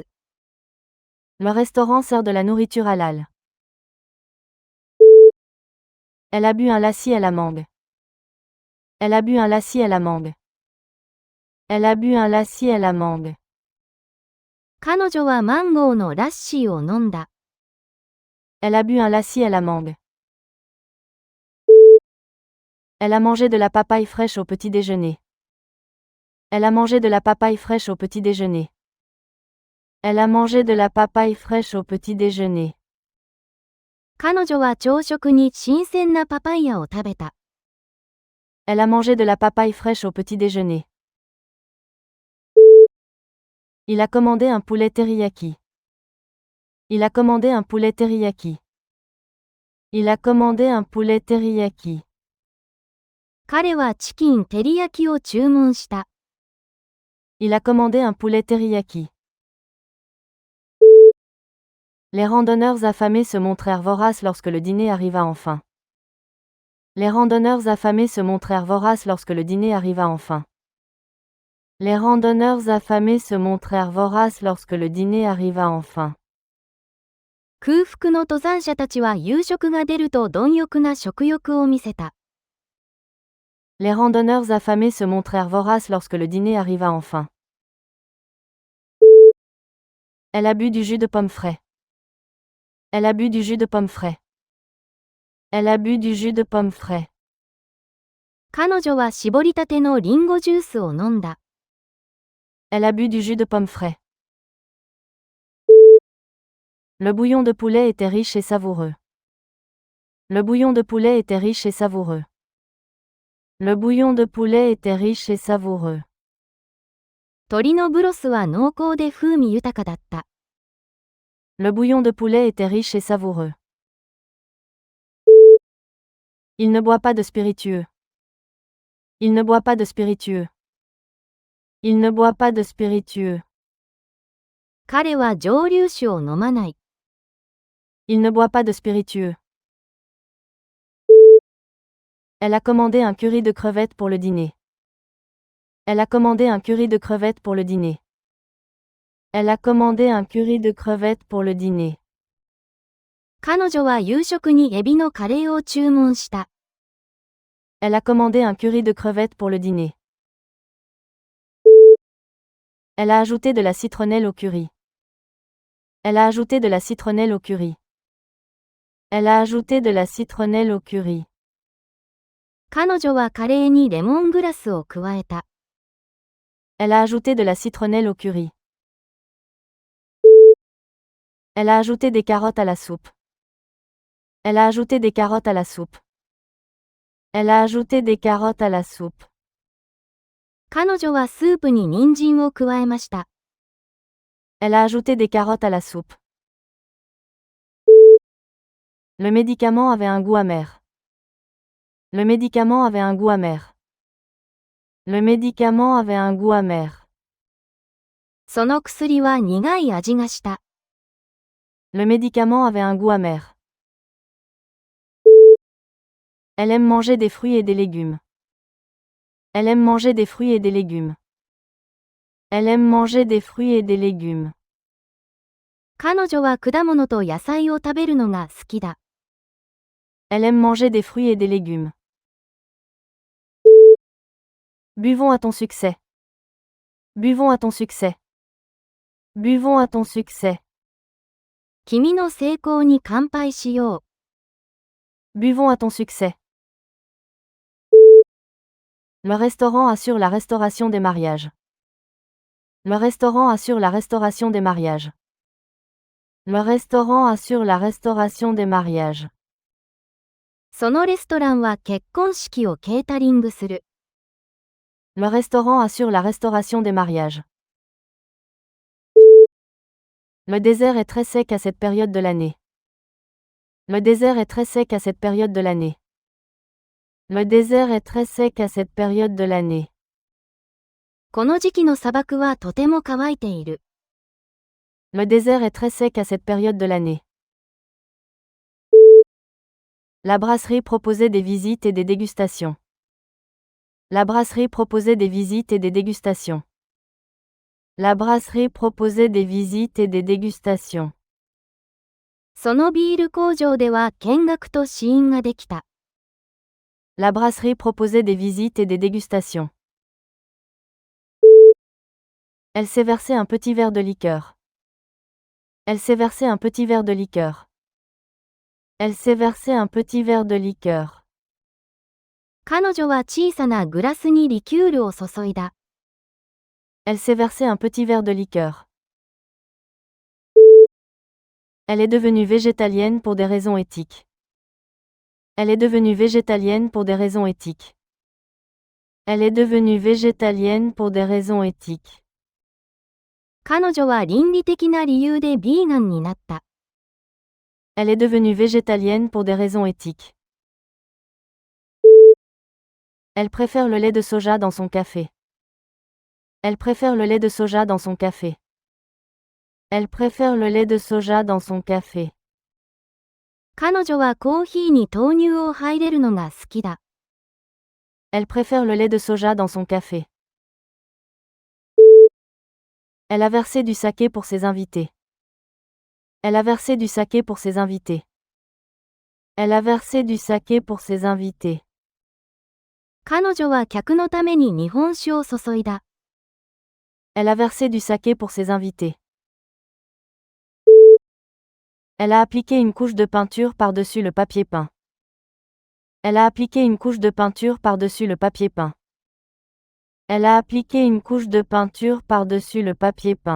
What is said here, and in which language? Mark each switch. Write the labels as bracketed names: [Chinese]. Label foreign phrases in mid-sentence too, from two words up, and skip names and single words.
[French] Le restaurant sert de la nourriture halal. Elle a bu un lassi à la mangue. Elle a bu un lassi à la mangue. Elle a bu un lassi à la mangue. [Japanese] 彼女はマンゴーのラッシーを飲んだ。 [French] Elle a bu un lassi à la mangue. Elle a mangé de la papaye fraîche au petit déjeuner. Elle a mangé de la papaye fraîche au petit déjeuner. Elle a mangé de la papaye fraîche au petit déjeuner. [Japanese] 彼女は朝食に新鮮なパパイヤを食べた。 [French] Elle a mangé de la papaye fraîche au petit déjeuner. Il a commandé un poulet teriyaki. Il a commandé un poulet teriyaki. Il a commandé un poulet teriyaki. [Japanese] 彼はチキンテリヤキを注文した。 [French] Il a commandé un poulet teriyaki. Les randonneurs affamés se montrèrent voraces lorsque le dîner arriva enfin. Les randonneurs affamés se montrèrent voraces lorsque le dîner arriva enfin. Les randonneurs affamés se montrèrent voraces lorsque le dîner arriva enfin. [Japanese] 空腹の登山者たちは夕食が出ると貪欲な食欲を見せた。 [French] Les randonneurs affamés se montrèrent voraces lorsque le dîner arriva enfin. Elle a bu du jus de pomme frais. Elle a bu du jus de pomme frais. Elle a bu du jus de pomme frais. [Japanese] 彼女は絞りたてのリンゴジュースを飲んだ。 [French] Elle a bu du jus de pomme frais. Le bouillon de poulet était riche et savoureux. Le bouillon de poulet était riche et savoureux. Le bouillon de poulet était riche et savoureux. [Japanese] 鶏のブロスは濃厚で風味豊かだった。 [French] Le bouillon de poulet était riche et savoureux. Il ne boit pas de spiritueux. Il ne boit pas de spiritueux. Il ne boit pas de spiritueux. [Japanese] 彼は蒸留酒を飲まない。 [French] Il ne boit pas de spiritueux. Elle a commandé un curry de crevettes pour le dîner. Elle a commandé un curry de crevettes pour le dîner. Elle a commandé un curry de crevettes pour le dîner. [Japanese] 彼女は夕食にエビのカレーを注文した。 [French] Elle a commandé un curry de crevettes pour le dîner. Elle a ajouté de la citronnelle au curry. Elle a ajouté de la citronnelle au curry. Elle a ajouté de la citronnelle au curry. [Japanese] 彼女はカレーにレモングラスを加えた。 [French] Elle a ajouté de la citronnelle au curry. Elle a ajouté des carottes à la soupe. Elle a ajouté des carottes à la soupe. Elle a ajouté des carottes à la soupe. [Japanese] 彼女はスープに人参を加えました。 [French] Elle a ajouté des carottes à la soupe. Le médicament avait un goût amer. Le médicament avait un goût amer. Le médicament avait un goût amer. [Japanese] その薬は苦い味がした。 [French] Le médicament avait un goût amer. Elle aime manger des fruits et des légumes. Elle aime manger des fruits et des légumes. Elle aime manger des fruits et des légumes. [Japanese] 彼女は果物と野菜を食べるのが好きだ。 [French] Elle aime manger des fruits et des légumes. Buvons à ton succès. Buvons à ton succès. Buvons à ton succès. [Japanese] 君の成功に乾杯しよう。 [French] Buvons à ton succès. Le restaurant assure la restauration des mariages. Le restaurant assure la restauration des mariages. Le restaurant assure la restauration des mariages. [Japanese] そのレストランは結婚式をケータリングする。 [French] Le restaurant assure la restauration des mariages. Le désert est très sec à cette période de l'année. Le désert est très sec à cette période de l'année. Le désert est très sec à cette période de l'année. [Japanese] この時期の砂漠はとても乾いている。 [French] Le désert est très sec à cette période de l'année. La brasserie proposait des visites et des dégustations. La brasserie proposait des visites et des dégustations. La brasserie proposait des visites et des dégustations. [Japanese] そのビール工場では見学と試飲ができた。 [French] La brasserie proposait des visites et des dégustations. Elle s'est versé un petit verre de liqueur. Elle s'est versé un petit verre de liqueur. Elle s'est versé un petit verre de liqueur. [Japanese] 彼女は小さなグラスにリキュールを注いだ。 [French] Elle s'est versé un petit verre de liqueur. Elle est devenue végétalienne pour des raisons éthiques. Elle est devenue végétalienne pour des raisons éthiques. Elle est devenue végétalienne pour des raisons éthiques. [Japanese] 彼女は倫理的な理由でビーガンになった。 [French] Elle est devenue végétalienne pour des raisons éthiques. Elle préfère le lait de soja dans son café. Elle préfère le lait de soja dans son café. Elle préfère le lait de soja dans son café. [Japanese] 彼女はコーヒーに豆乳を入れるのが好きだ。 [French] Elle préfère le lait de soja dans son café. Elle a versé du saké pour ses invités. Elle a versé du saké pour ses invités. Elle a versé du saké pour ses invités. [Japanese] 彼女は客のために日本酒を注いだ。 [French] Elle a versé du saké pour ses invités. Elle a appliqué une couche de peinture par-dessus le papier peint. Elle a appliqué une couche de peinture par-dessus le papier peint. Elle a appliqué une couche de peinture par-dessus le papier peint.